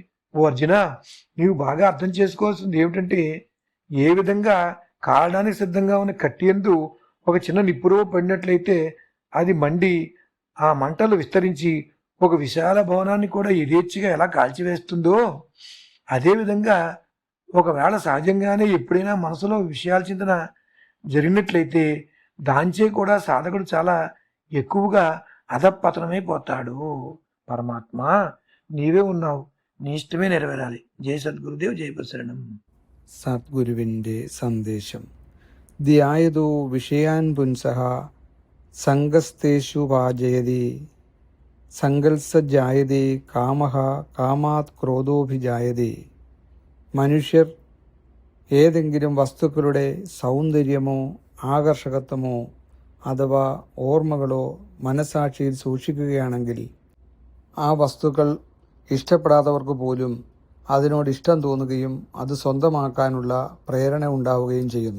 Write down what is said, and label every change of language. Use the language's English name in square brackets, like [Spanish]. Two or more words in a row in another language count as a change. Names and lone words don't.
[Telugu] ఓ అర్జున, నీవు బాగా అర్థం చేసుకోవాల్సింది ఏమిటంటే, ఏ విధంగా కాలడానికి సిద్ధంగా ఉన్న కట్టి యందు ఒక చిన్న నిప్పురవ పడినట్లయితే అది మండి ఆ మంటలు విస్తరించి ఒక విశాల భవనాన్ని కూడా యథేచ్ఛగా ఎలా కాల్చివేస్తుందో, అదేవిధంగా ఒకవేళ సహజంగానే ఎప్పుడైనా మనసులో విషయాల చింతన జరిగినట్లయితే దాంచే కూడా సాధకుడు చాలా ఎక్కువగా అధపతనమైపోతాడు। పరమాత్మ, నీవే ఉన్నావు, నీ ఇష్టమే నెరవేరాలి। జయ సద్గురుదేవ్, జయ ప్రసరణం। [Malayalam] സദ്ഗുരുവിൻ്റെ സന്ദേശം. [Sanskrit] ധ്യായതോ വിഷയാൻ പുംസഃ സംഗസ്തേഷു വാജയതി സങ്കൽസജായതേ കാമഃ കാമാത് ക്രോധോഭിജായതേ। [Malayalam] മനുഷ്യർ ഏതെങ്കിലും വസ്തുക്കളുടെ സൗന്ദര്യമോ ആകർഷകത്വമോ അഥവാ ഓർമ്മകളോ മനസാക്ഷിയിൽ സൂക്ഷിക്കുകയാണെങ്കിൽ ആ വസ്തുക്കൾ ഇഷ്ടപ്പെടാത്തവർക്ക് പോലും അതിനോട് ഇഷ്ടം തോന്നുകയും അത് സ്വന്തമാക്കാനുള്ള പ്രേരണ ഉണ്ടാവുകയും ചെയ്യുന്നു.